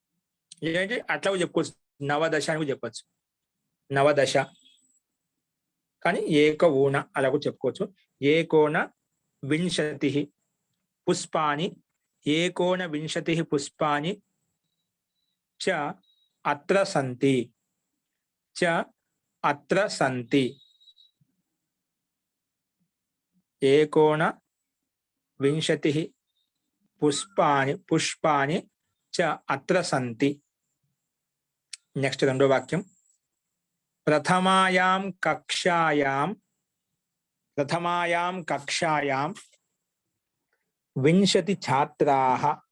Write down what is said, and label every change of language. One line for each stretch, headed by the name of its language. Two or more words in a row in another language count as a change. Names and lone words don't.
Telugu: లేదంటే అట్లా చెప్పుకోవచ్చు, నవదశ అని చెప్పచ్చు.
Sanskrit: నవదశ.
Telugu: కానీ ఏకఊన అలా కూడా చెప్పుకోవచ్చు.
Sanskrit: ఏకోన వింశతి పుష్పాని, ఏకోన వింశతి పుష్పాని చ అత్ర సంతి, చ అత్ర సంతి. ఏకోన వింశతి పుష్పాని చ అత్ర సంతి.
Telugu: నెక్స్ట్ రెండో వాక్యం.
Sanskrit: ప్రథమాయాం కక్షాయాం వింశతి ఛాత్రాః